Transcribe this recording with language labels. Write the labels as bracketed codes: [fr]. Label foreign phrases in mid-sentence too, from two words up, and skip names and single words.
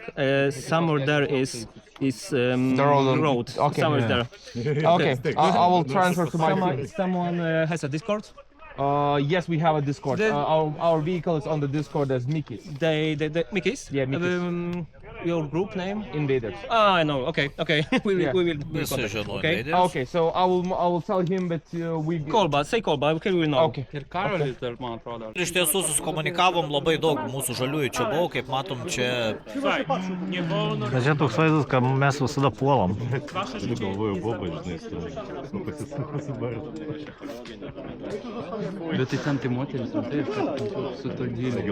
[en] Somewhere there is road. Okay. Somewhere there. Okay, I will transfer to my team. Someone has a Discord. Yes, we have a Discord. Our vehicle is on the Discord as Mickey's. They Mickey's. Yeah, Mickey's. Your group name? Invaders. I know. Okay. We will [lt] Visi [en] contact. [lt] žino [en] Okay. [lt] žaidėjus. [en] Okay, so I will tell him that we. Say call, but okay, we will know. Okay. [lt] Ir Karolis dar, man atrodo. Iš tiesų susikomunikavom labai daug, mūsų žaliųjų čia buvo, kaip matom, čia [pl] Nie wolno. [lt] Bet čia toks vaizdas, kad mes visada puolam. Bet tai ten tai moteris, matai, su to dėlė.